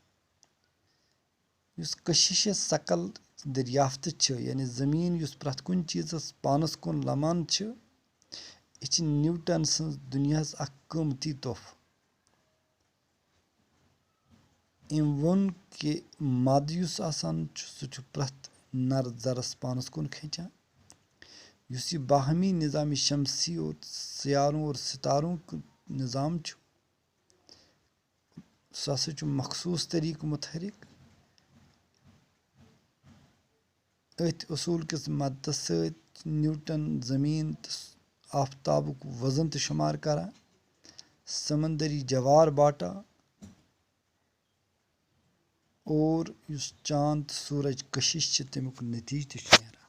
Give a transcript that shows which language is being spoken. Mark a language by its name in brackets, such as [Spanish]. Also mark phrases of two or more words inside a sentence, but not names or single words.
[Kashmiri] یُس کشش ثقل دریافتہٕ چھِ، یعنی زمیٖن یُس پرٛٮ۪تھ کُنہِ چیٖزس پانس کُن لمان چھِ، یہِ چھِ نیوٹن سٕنٛز دُنیاہس اکھ قۭمتی تحفہٕ۔ أمۍ ووٚن کہِ مادٕ یُس آسان چھُ سُہ چھُ پرٛٮ۪تھ نر ذرس پانس کُن کھینچان۔ یُس یہِ باہمی [Urdu] نظام شمسی اور سیاروں اور ستاروں نظام [Kashmiri] چھُ، سُہ ہسا چھُ مخصوٗص طریقہٕ متحرک۔ أتھۍ اصوٗل کِس مدتہٕ سۭتۍ نیوٹن زمیٖن تہٕ آفتابُک وزن تہِ شُمار کران سمندری جوار باٹا اور یُس چاند تہٕ سوٗرج کشش چھِ تمیُک نتیٖجہٕ تہِ چھُ